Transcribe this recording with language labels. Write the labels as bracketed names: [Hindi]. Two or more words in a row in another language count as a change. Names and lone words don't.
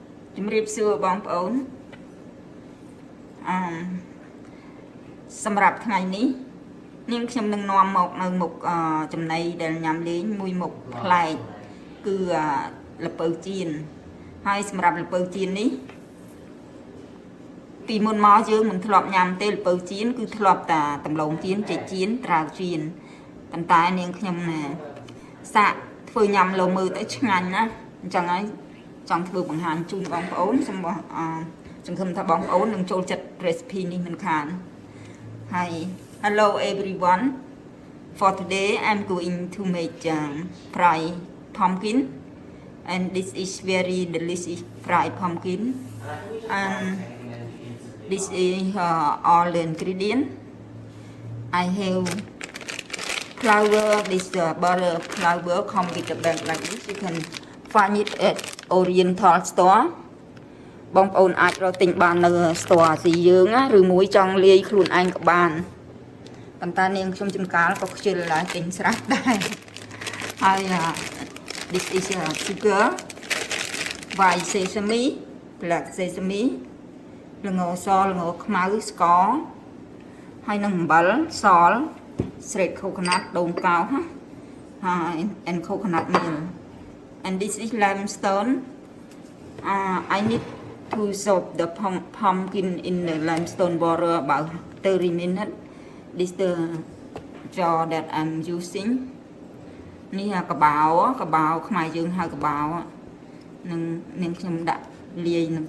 [Khmer] ជំរាបសួរបងប្អូនសម្រាប់ថ្ងៃនេះនាងខ្ញុំនឹងនាំមកនៅមុខចំណីដែលញ៉ាំលេងមួយមុខប្លែកគឺល្ពៅចៀនហើយសម្រាប់ល្ពៅចៀននេះពីមុនមកយើងមិនធ្លាប់ញ៉ាំទេល្ពៅចៀនគឺធ្លាប់តែដំឡូងចៀនចេកចៀនត្រាវចៀនប៉ុន្តែនាងខ្ញុំសាកធ្វើញ៉ាំលោមើលទៅឆ្ងាញ់ណាអ ញ្ចឹងហើយចង់ធ្វើបង្ហាញជូនបងប្អូនសង្ឃឹមថាបងប្អូននឹងចូលចិត្ត recipe នេះមិនខានហើយ [English] Hello everyone for today I'm going to make fried pumpkin and this is very delicious fried pumpkin and this is all the ingredients I have flour this butter flour come with a bag like this you can find it at Oriental store [Khmer] បងប្អូនអាចរកទិញបាននៅ store អាស៊ីយើងណាឬមួយចង់លាយខ្លួនឯងក៏បានប៉ុន្តែនាងខ្ញុំចំកាលក៏ខ្ជិល ដែរទិញស្រាប់ដែរហើយ [English] this is sugar white sesame black sesame [Khmer] ល្ងសល្ងខ្មៅស្ករហើយនឹងអំបិលស [English] shredded coconut [Khmer] ដូងកោសហើយ [English] and coconut meal and this is limestone I need to soak the pumpkin in the limestone water about 30 minutes this is the jar that I'm using [Khmer] នេះកបោខ្មែរយើងហៅកបោនឹងនាងខ្ញុំដាក់លាយនឹង